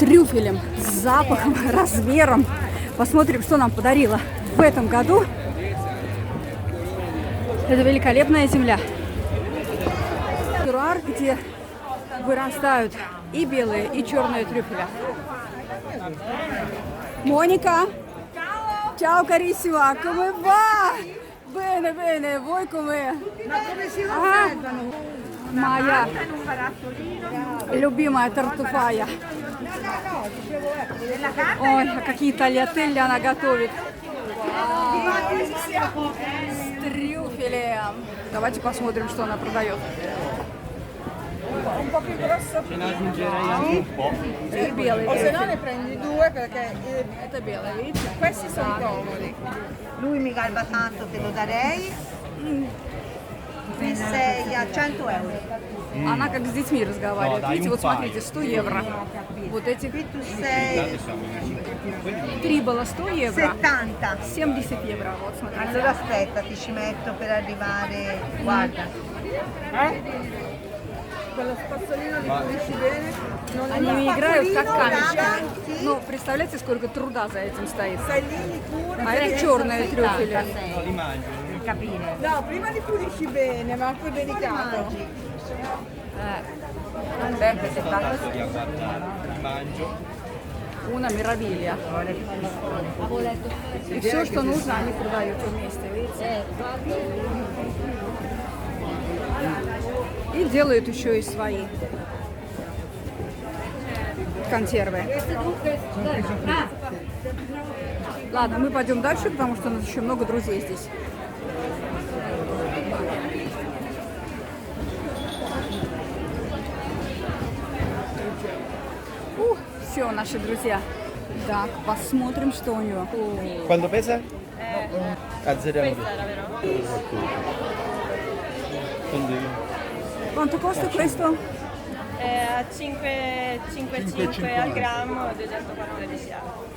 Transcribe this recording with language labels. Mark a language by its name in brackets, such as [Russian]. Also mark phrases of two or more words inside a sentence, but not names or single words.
[Russian] трюфелем, с запахом, размером. Посмотрим, что нам подарила в этом году. Это великолепная земля. Теруар, где вырастают и белые, и черные трюфеля. Моника! [Italian] Ciao carissima, come va? Bene, bene, voi come? Ma come si conservano? [Russian] Моя любимая тартуфая. Ой, а какие тальятелли она готовит. С трюфелем. Давайте посмотрим, что она продает. [Italian] Un po' più grosso. Ce ne aggiungerei anche un po'. [Russian] И белый [Italian] O se no [Russian] трюфель. [Italian] ne prendi due perché [Russian] Это белый, видите? [Italian] questi sono comodi. Lui mi garba tanto, te lo darei. Qui sei a 100 euro. [Russian] Она как с детьми разговаривает. Да, Видите, им вот пай. смотрите, 100 евро. Вот эти [Italian] Qui tu sei [Russian] три было 100 евро. 70. 70 евро. Вот смотрите. [Italian] Allora aspetta, ti ci metto per arrivare. Guarda. Quello spazzolino li pulisci bene. Non [Russian] Они играют как камешки. [Italian] Davanti. [Russian] Ну, представляете, сколько труда за этим стоит. [Italian] stai lì li curi. [Russian] А это черные трюфели. [Italian] No, li mangio. No, prima li pulisci bene, ma poi delicato. Tanto di guardare. Li mangio. Una meraviglia. [Russian] И все, что нужно, они продают вместе, видите? И делают еще и свои консервы. Ладно, мы пойдем дальше, потому что у нас еще много друзей здесь. Все, наши друзья. Так, посмотрим, что у него. [Italian] Quanto pesa? Azzeriamo. Quanto costa questo? A 5,5 al grammo, 214 euro.